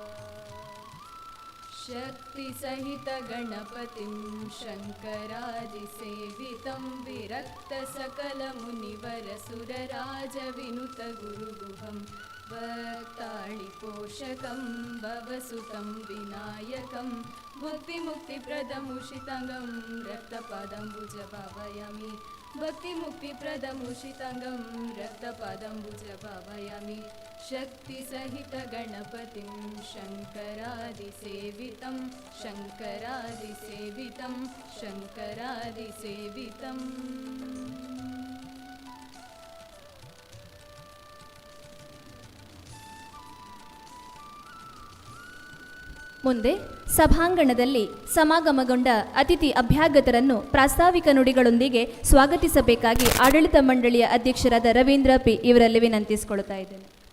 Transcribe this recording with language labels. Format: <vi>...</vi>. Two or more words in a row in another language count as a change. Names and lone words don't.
<sa>ಶಕ್ತಿ ಸಹಿತ ಗಣಪತಿಂ ಶಂಕರಾದಿ ಸೇವಿತಂ ವಿರಕ್ತ ಸಕಲ ಮುನಿವರ ಸುರರಾಜ ವಿನುತ ಗುರುಗುಹಂ भक्ताळिपोषकं भवसुतं विनायकं भुक्तिमुक्तिप्रदमुषिताङ्गं रक्तपादम्बुज भावयामि भक्तिमुक्तिप्रदमुषिताङ्गं रक्तपादम्बुज भावयामि शक्तिसहितगणपतिं शङ्करादिसेवितं शङ्करादिसेवितं शङ्करादिसेवितम्</sa> <kn>ಮುಂದೆ ಸಭಾಂಗಣದಲ್ಲಿ ಸಮಾಗಮಗೊಂಡ ಅತಿಥಿ ಅಭ್ಯಾಗತರನ್ನು ಪ್ರಾಸ್ತಾವಿಕ ನುಡಿಗಳೊಂದಿಗೆ ಸ್ವಾಗತಿಸಬೇಕಾಗಿ ಆಡಳಿತ ಮಂಡಳಿಯ ಅಧ್ಯಕ್ಷರಾದ ರವೀಂದ್ರ ಪಿ ಇವರಲ್ಲಿ ವಿನಂತಿಸಿಕೊಳ್ಳುತ್ತಾ ಇದ್ದೇನೆ.</kn>